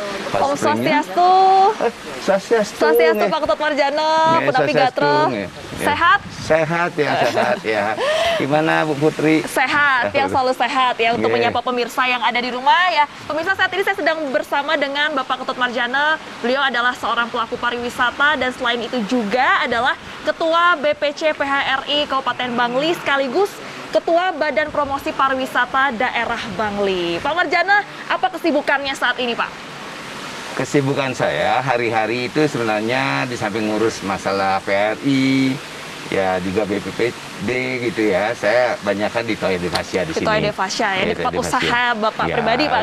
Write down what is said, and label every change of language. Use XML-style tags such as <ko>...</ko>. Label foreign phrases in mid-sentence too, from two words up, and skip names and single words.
<id>Pas Om springnya, Swastiastu. Swastiastu. Swastiastu Pak Ketut Marjana, Penapi Gatro. Sehat? Sehat ya. Gimana Bu Putri? Sehat, yang selalu sehat ya untuk Yeah. menyapa pemirsa yang ada di rumah ya. Pemirsa, saat ini saya sedang bersama dengan Bapak Ketut Marjana. Beliau adalah seorang pelaku pariwisata dan selain itu juga adalah Ketua BPC PHRI Kabupaten Bangli sekaligus Ketua Badan Promosi Pariwisata Daerah Bangli. Pak Marjana, apa kesibukannya saat ini, Pak? Kesibukan saya hari-hari itu sebenarnya di samping ngurus masalah PRI, ya juga BPPD gitu ya. Saya banyakkan di Toya Devasya di sini. Toya Devasya ya, di tempat usaha Bapak ya, pribadi, Pak.</id>